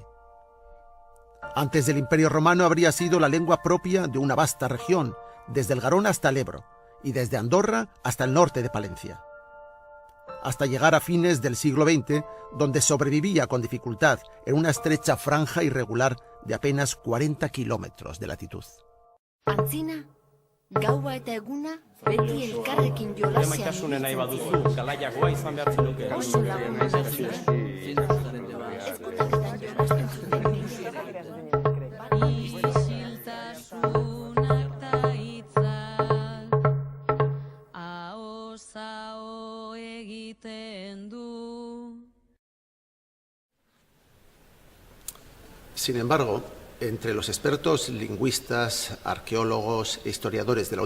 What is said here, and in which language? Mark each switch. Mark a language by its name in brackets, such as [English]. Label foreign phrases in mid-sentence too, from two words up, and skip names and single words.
[Spanish] Antes del Imperio Romano habría sido la lengua propia de una vasta región, desde el Garona hasta el Ebro, y desde Andorra hasta el norte de Palencia, hasta llegar a fines del siglo XX, donde sobrevivía con dificultad en una estrecha franja irregular de apenas 40 kilómetros de latitud. [Basque] Antzina, gaua eta eguna, beti elkarrekin jolasean nahi baduzu, galaiagoa izan behar zenuke. oso lagun batzuen. Ezkutaketan jolasten zuten. [Spanish] Sin embargo, entre los expertos lingüistas, arqueólogos e historiadores de la